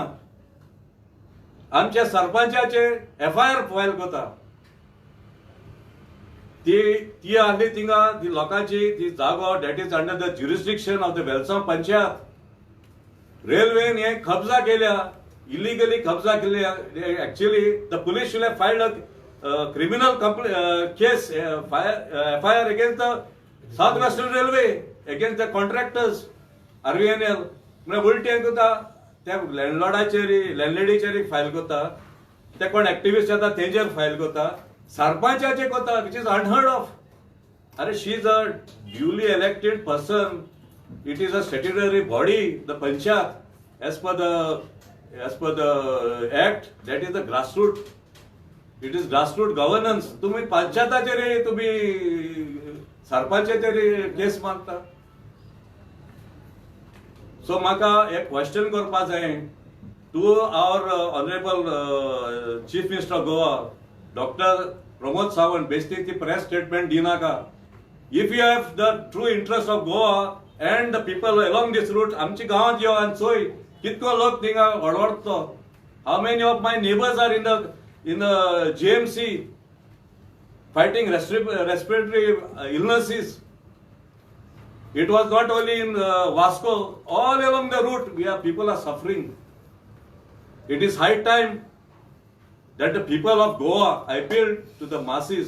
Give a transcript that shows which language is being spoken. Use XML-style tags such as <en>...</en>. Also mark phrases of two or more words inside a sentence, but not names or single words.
<kok>आमच्या सरपंचाचे FIR फायल करता. ती आसली थिंगा ती लोकांची ती जागो</kok> <en>that is under the jurisdiction of the Velsao Panchayat.</en> <kok>रेल्वेन हे कब्जा केल्या, इलिगली कब्जा केल्या.</kok> <en>actually the police should have filed a criminal case, FIR against the South Western Railway, against the contractors.</en> <kok>RVNL म्हणजे उलटे कोता त्या लँडलेडीचेर फायल कोता ते कोण एक्टिविस्ट येता तेंचेर फायल कोता सरपंचाचे कोता</kok> <en>which is unheard of. अरे she is a duly elected person. It is a statutory body, the Panchayat, as per the act, that is the grassroots. It is grassroots governance.</en> <kok>तुम्ही पंचायताचेर तुम्ही सरपंचाचेर केस मागता.</kok> <en>So</en> <kok>म्हाका एक क्वेश्चन करपा जाय</kok> <en>to our honorable Chief Minister of Goa, Dr. Pramod Sawant,</en> <kok>बेश्टी ती</kok> <en>press statement</en> <kok>दिनाका.</kok> <en>If you have the true interest of Goa and the people along this route,</en> <kok>आमची गांवांत यो आनी चोय कितको लोक थिंगा वडवडतो.</kok> <en>How many of my neighbors are in the GMC fighting respiratory illnesses? It was not only in Vasco, all along the route people are suffering. It is high time that the people of Goa, I appeal to the masses.</en>